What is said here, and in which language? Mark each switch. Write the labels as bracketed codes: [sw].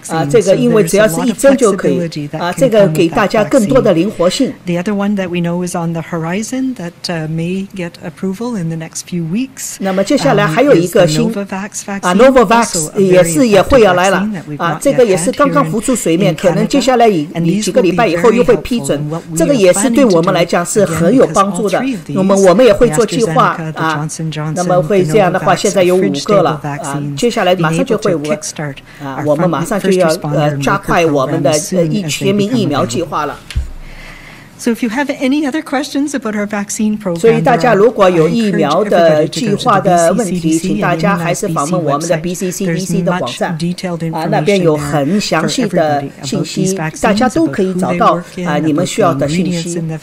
[zh] 这个因为只要是1针就可以这个给大家更多的灵活性。 [en] The other one that we know is on the horizon that may get approval in the next few weeks. [zh] 那么接下来还有一个新Novavax 也会要来了这个也是刚刚浮出水面，可能接下来几个礼拜以后又会批准。这个也是对我们来讲是很有帮助的。我们也会做计划那么会这样的话，现在有5个了接下来马上就会5个我们马上就要加快我们的全民疫苗计划了。 [en] So if you have any other questions about our vaccine program, [zh] 所以大家如果有疫苗的计划的问题，请大家还是访问我们的 BC CDC 的网站那边有很详细的信息，大家都可以找到你们需要的信息。